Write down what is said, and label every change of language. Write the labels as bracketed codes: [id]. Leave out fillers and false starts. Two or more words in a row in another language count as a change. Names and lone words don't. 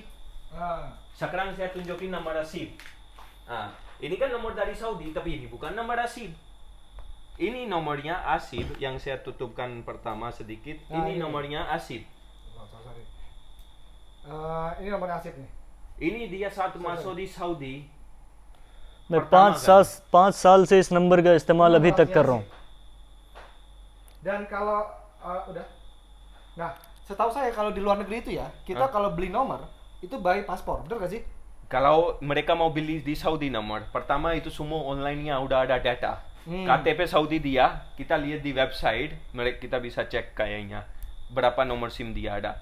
[id] Sekarang saya tunjukin nomor SIM. Ini kan nomor dari Saudi, tapi ini bukan nomor SIM. Ini nomornya ASIB yang saya tutupkan pertama sedikit. Ini nomornya ASIB. Ini nomor ASIB nih. ini dia saat masuk di Saudi. [hi] मैं 5 साल से इस नंबर का इस्तेमाल अभी तक कर रहा हूँ. [id] Dan kalau udah, nah setahu saya kalau di luar negeri itu ya kita kalau beli nomor itu by paspor, betul gak sih? Kalau mereka mau beli di Saudi nomor, pertama itu semua online-nya udah ada data. KTP Saudi dia, kita lihat di website, kita bisa cek kayaknya berapa nomor SIM dia ada.